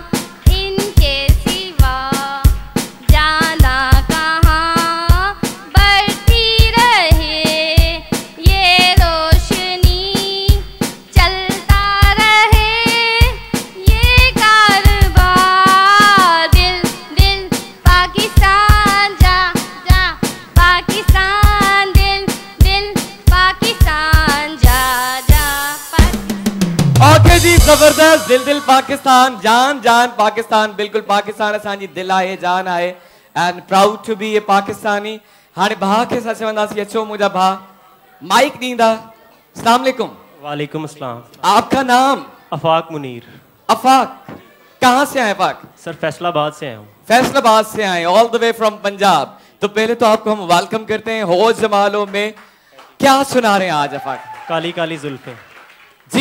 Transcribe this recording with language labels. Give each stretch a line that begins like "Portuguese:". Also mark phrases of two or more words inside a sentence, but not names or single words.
Urdu: ان کے سوا جانا کہاں بڑھتی رہے یہ روشنی چلتا رہے یہ کارواں دل دل پاکستان جاں جاں پاکستان دل دل پاکستان جاں جاں पाकिस्तान दिल दिल पाकिस्तान जा जा اوکے جی زبردست دل دل پاکستان جان جان پاکستان بالکل پاکستان
Sindhi: असांजी दिल आहे जान आहे
English: and proud to be a Pakistani
Sindhi: हाणे भा के साथ चवंदासीं अचो मुंहिंजा भा माइक ॾींदा
Arabic: السلام علیکم وعلیکم السلام
Urdu: آپ کا نام آفاق منیر آفاق کہاں سے آئے آفاق سر فیصل آباد سے آیا ہوں فیصل آباد سے آئے
English: all the way from Punjab
Urdu: تو پہلے تو آپ کو ہم ویلکم کرتے ہیں ہوش جمالوں میں کیا سنا رہے ہیں آج آفاق کالی کالی زلفیں جی